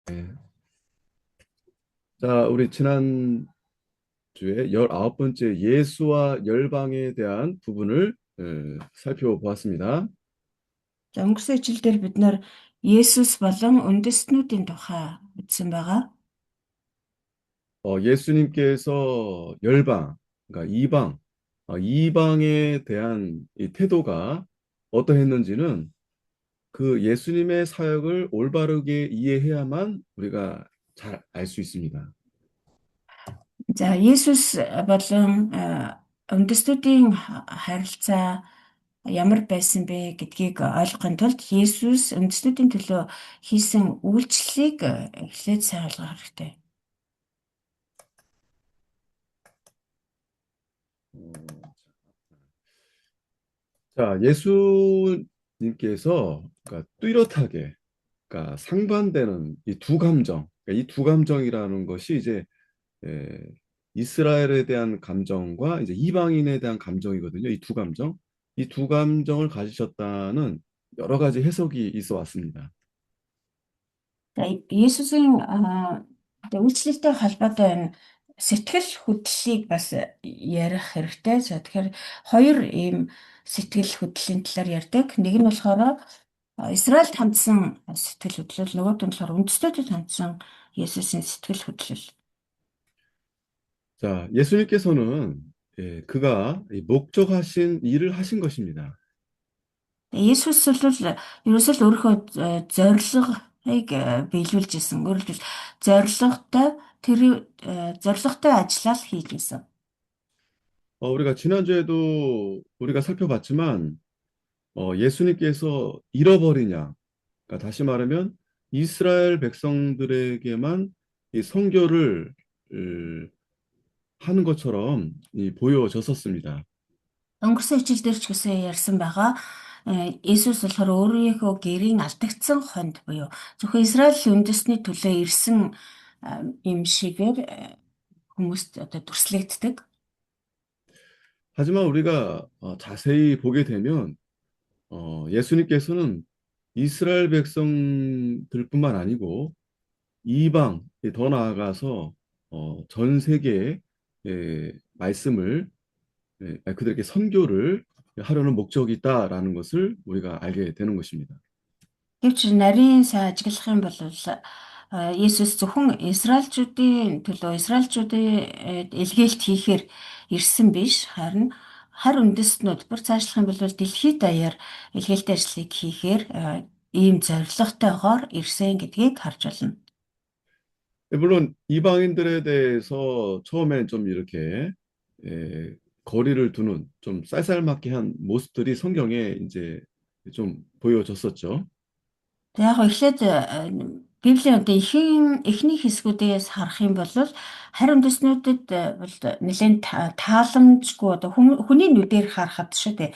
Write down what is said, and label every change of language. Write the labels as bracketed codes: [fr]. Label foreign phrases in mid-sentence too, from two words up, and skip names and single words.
[ko] 네. 자, 우리 지난 주에 19번째 예수와 열방에 대한 부분을 살펴보았습니다. [mn] За өнгөрсөн ижилдээр бид нар Есүс болон үндэстнүүдийн тухай үзсэн байгаа. [ko] 예수님께서 열방, 그러니까 이방에 대한 이 태도가 어떠했는지는 그 예수님의 사역을 올바르게 이해해야만 우리가 잘 알 수 있습니다. [mn] За Есүс болон үндэстнүүдийн харилцаа ямар байсан бэ гэдгийг ойлгохын тулд Есүс үндэстнүүдийн төлөө хийсэн үйлчлэлийг эхлээд сайн ойлгох хэрэгтэй. [ko] 자, 예수님께서 그러니까 뚜렷하게 그러니까 상반되는 이 두 감정, 그러니까 이 두 감정이라는 것이 이제 에, 이스라엘에 대한 감정과 이제 이방인에 대한 감정이거든요. 이 두 감정, 이 두 감정을 가지셨다는 여러 가지 해석이 있어 왔습니다. [mn] За Есүсийн үйлчлэлтэй холбоотой энэ сэтгэл хөдлөлийг бас ярих хэрэгтэй. За тэгэхээр хоёр ийм сэтгэл хөдлөлийн талаар ярьдаг. Нэг нь болохоор Израильд хандсан сэтгэл хөдлөл, нөгөөд нь болохоор үндэстнүүдэд хандсан Есүсийн сэтгэл хөдлөл. [ko] 자, 예수님께서는 그가 이 목적하신 일을 하신 것입니다. [mn] Есүс бол ерөөсөө л өөрийнхөө зорилгыг биелүүлж исэн. Өөрөлд зорилготой тэр зорилготой ажиллаа л хийж исэн. [ko] 우리가 지난주에도 우리가 살펴봤지만 예수님께서 잃어버리냐, 그러니까 다시 말하면 이스라엘 백성들에게만 이 선교를 하는 것처럼 보여졌었습니다. [mn] Өнгөрсөн хичээл дээр ч гэсэн ярьсан байгаа. Есүс болохоор өөрийнхөө гэрийн алдагдсан хонд буюу зөвхөн Израиль үндэстний төлөө ирсэн юм шигээр хүмүүст одоо дүрслэгддэг. [ko] 하지만 우리가 자세히 보게 되면 예수님께서는 이스라엘 백성들뿐만 아니고 이방, 더 나아가서 전 세계에 말씀을 그들에게 선교를 하려는 목적이 있다라는 것을 우리가 알게 되는 것입니다. [mn] Гэвч нарийн сайн ажиглах юм бол Есүс зөвхөн Израильчүүдийн төлөө Израильчүүдийн илгээлт хийхээр ирсэн биш, харин хар үндэстнүүд бүр цаашлах юм бол дэлхийд даяар илгээлтийн ажлыг хийхээр ийм зорилготойгоор ирсэн гэдгийг харж байна. [ko] 물론 이방인들에 대해서 처음엔 좀 이렇게 거리를 두는 좀 쌀쌀맞게 한 모습들이 성경에 이제 좀 보여졌었죠. [mn] За яг эхлээд Библийн одоо эхний хэсгүүдээс харах юм бол харь үндэстнүүдэд бол нэлээд тааламжгүй одоо хүний нүдээр харахад шүү дээ.